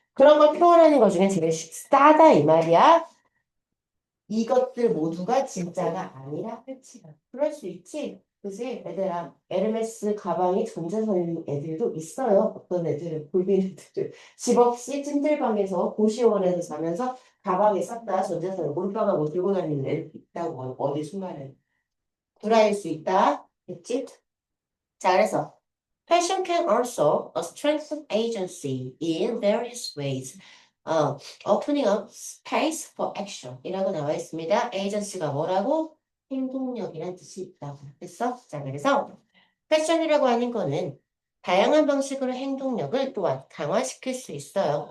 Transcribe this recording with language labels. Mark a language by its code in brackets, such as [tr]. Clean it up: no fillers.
[ko] 그런 걸 표현하는 것 중에 제일 싸다 이 말이야. 이것들 모두가 진짜가 아니라 끝이다. 그럴 수 있지. 그지? 애들아, 에르메스 가방이 전재산인 애들도 있어요. 어떤 애들은, 불빈 애들은. 집 없이 찜질방에서 고시원에서 자면서 가방에 쌌다 전재산을 몰빵하고 들고 다니는 애들 있다고. 어디 순간에. 불화일 수 있다. 됐지? 자, 그래서 [en] Fashion can also strengthen agency in various ways. Opening up space for action [ko] 이라고 나와 있습니다. agency가 뭐라고? 행동력이란 뜻이 있다고 했어? 자, 그래서 패션이라고 하는 거는 다양한 방식으로 행동력을 또한 강화시킬 수 있어요.